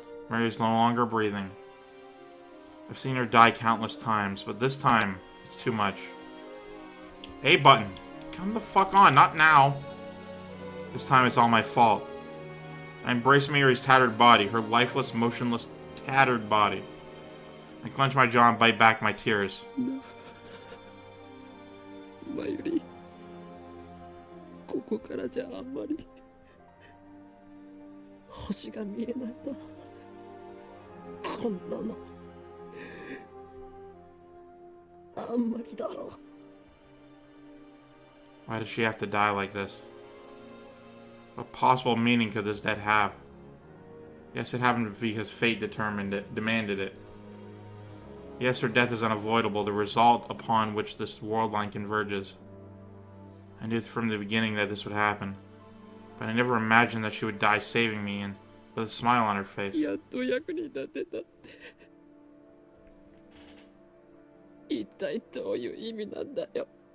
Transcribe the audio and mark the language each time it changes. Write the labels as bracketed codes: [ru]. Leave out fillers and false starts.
[en] Mary's no longer breathing. I've seen her die countless times, but this time, it's too much. A button. Come the fuck on, not now. This time it's all my fault. I embrace Mayuri's tattered body, her lifeless, motionless, tattered body. I clench my jaw and bite back my tears. Mayuri. [ja] ここからじゃあんまり星が見えないな。こんなのあんまりだろう。 [en] Why does she have to die like this? What possible meaning could this death have? Yes, it happened because fate demanded it. Yes, her death is unavoidable, the result upon which this world line converges. I knew from the beginning that this would happen, but I never imagined that she would die saving me and with a smile on her face. [ja] やっと役に立てたって。一体どういう意味なんだよ。